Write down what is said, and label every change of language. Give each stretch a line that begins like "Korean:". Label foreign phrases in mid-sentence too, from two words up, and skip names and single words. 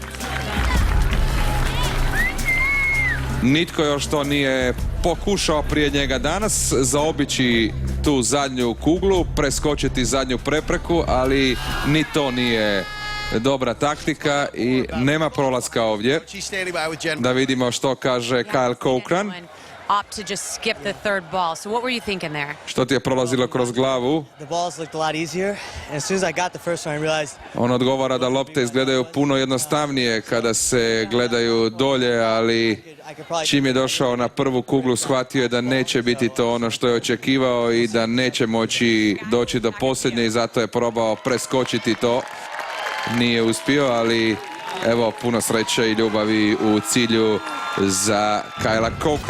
Croatian: Nitko još to nije pokušao prije njega danas zaobići tu zadnju kuglu, preskočiti zadnju prepreku, ali ni to nije dobra taktika i nema prolaska ovdje. Da vidimo što kaže Kyle Cochran.
English: opt to just skip the third ball. So what were you thinking there?
Croatian: Što ti je prolazilo kroz glavu?
English: The balls looked a lot easier, and as soon as I got the first one, I realized
Croatian: On odgovara da lopte izgledaju puno jednostavnije kada se gledaju dolje, ali
English: I could probably
Croatian: čim je došao na prvu kuglu shvatio je da neće biti to ono što je očekivao i da neće moći doći do posljednje i zato je probao preskočiti to. Nije uspio, ali evo puno sreće i ljubavi u cilju za Kylea Cokrana.